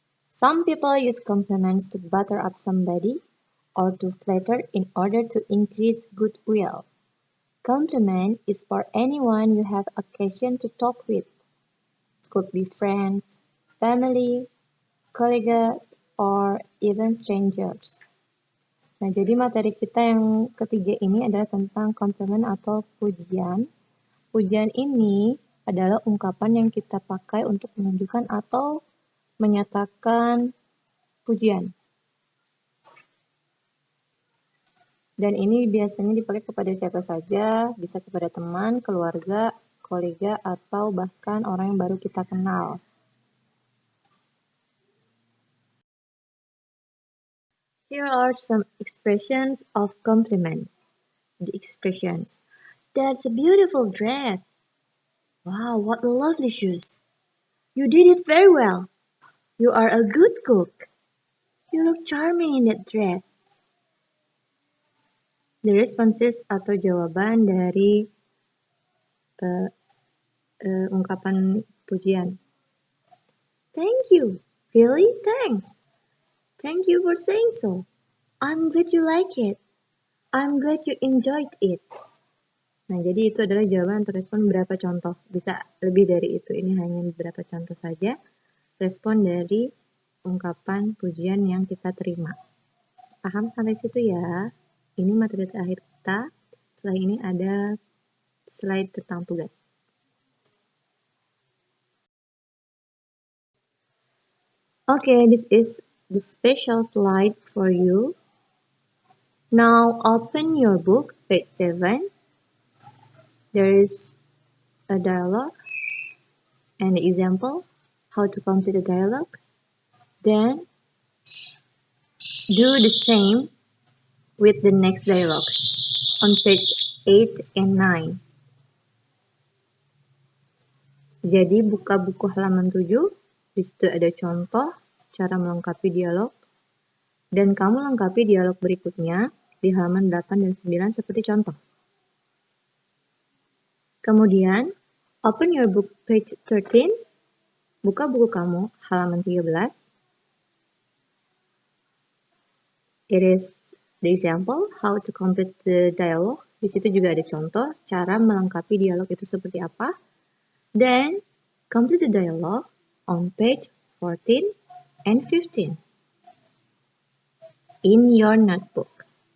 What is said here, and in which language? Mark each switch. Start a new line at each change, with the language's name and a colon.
English: Some people use compliments to butter up somebody or to flatter in order to increase goodwill. Compliment is for anyone you have occasion to talk with. Could be friends, family, colleagues, or even strangers.
Indonesian: Nah, jadi materi kita yang ketiga ini adalah tentang compliment atau pujian. Pujian ini adalah ungkapan yang kita pakai untuk menunjukkan atau menyatakan pujian. Dan ini biasanya dipakai kepada siapa saja, bisa kepada teman, keluarga, kolega, atau bahkan orang yang baru kita kenal.
English: Here are some expressions of compliment. The expressions. That's a beautiful dress. Wow, what lovely shoes. You did it very well. You are a good cook. You look charming in that dress. The responses
Indonesian: atau jawaban dari ungkapan pujian.
English: Thank you. Really? Thanks. Thank you for saying so. I'm glad you like it. I'm glad you enjoyed it.
Indonesian: Nah, jadi itu adalah jawaban atau respon beberapa contoh. Bisa lebih dari itu. Ini hanya beberapa contoh saja. Respon dari ungkapan pujian yang kita terima. Paham sampai situ ya? Ini materi terakhir kita. Setelah ini ada slide tentang tugas.
English: Okay, this is the special slide for you. Now open your book, page 7. There is a dialogue and example, how to complete the dialogue. Then do the same with the next dialogue on page 8 and 9.
Indonesian: Jadi buka buku halaman 7, di situ ada contoh cara melengkapi dialog, dan kamu lengkapi dialog berikutnya di halaman 8 dan 9 seperti contoh. Kemudian,
English: open your book page 13,
Indonesian: buka buku kamu halaman 13.
English: It is the example how to complete the dialogue.
Indonesian: Di situ juga ada contoh cara melengkapi dialog itu seperti apa.
English: Then, complete the dialogue on page 14 and 15 in your notebook.